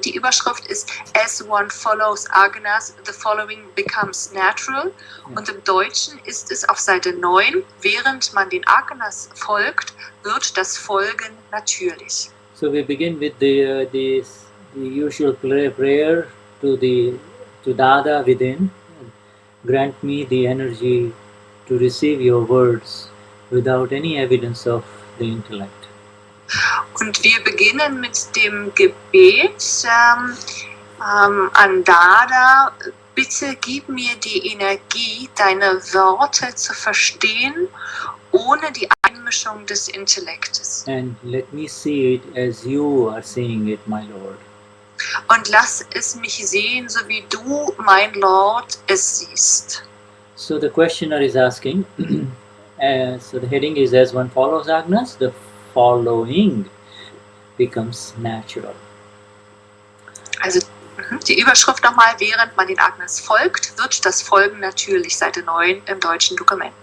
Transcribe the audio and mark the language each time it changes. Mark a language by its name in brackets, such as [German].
[German] Die Überschrift ist [English] As one follows Agnas, the following becomes natural. [German] Und im Deutschen ist es auf Seite 9, während man den Agnas folgt, wird das Folgen natürlich. [English] So we begin with the usual prayer to Dada within. Grant me the energy to receive your words without any evidence of the intellect. [German] Und wir beginnen mit dem Gebet an Dada. Bitte gib mir die Energie, deine Worte zu verstehen, ohne die Einmischung des Intellektes. [English] And let me see it as you are seeing it, my Lord. [German] Und lass es mich sehen, so wie du, mein Lord, es siehst. [English] So the questioner is asking, so the heading is As one follows Agnas, the following becomes natural. [German] Also die Überschrift nochmal, während man den Agnas folgt, wird das Folgen natürlich, Seite 9 im deutschen Dokument.